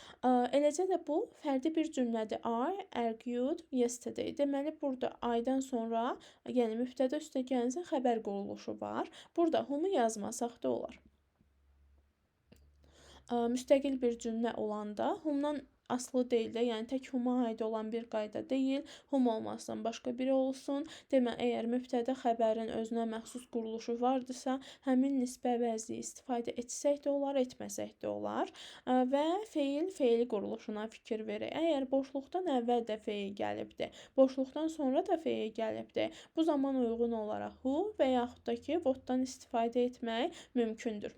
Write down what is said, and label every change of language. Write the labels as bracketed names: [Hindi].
[Azerbaijani] Eləcə də bu fərdi bir cümlədir. [English] I argued yesterday. [Azerbaijani] Deməli, burada I-dan sonra, yəni mübtəda üstə gəlsə xəbər quruluşu var. Burada whom-u yazmasaq da olar. Müstəqil bir cümlə olanda whom-dan aslı deyil də, yəni tək huma aid olan bir qayda deyil. Hum olmasından başqa biri olsun. Demə, əgər mübtədə xəbərin özünə məxsus quruluşu vardısa, həmin nisbə əvəzliyi istifadə etsək də olar, etməsək də olar. Və feil quruluşuna fikir verək. Əgər boşluqdan əvvəl də feil gəlibdi, boşluqdan sonra da feil gəlibdi, bu zaman uyğun olaraq who və yaxud da ki, what-dan istifadə etmək mümkündür.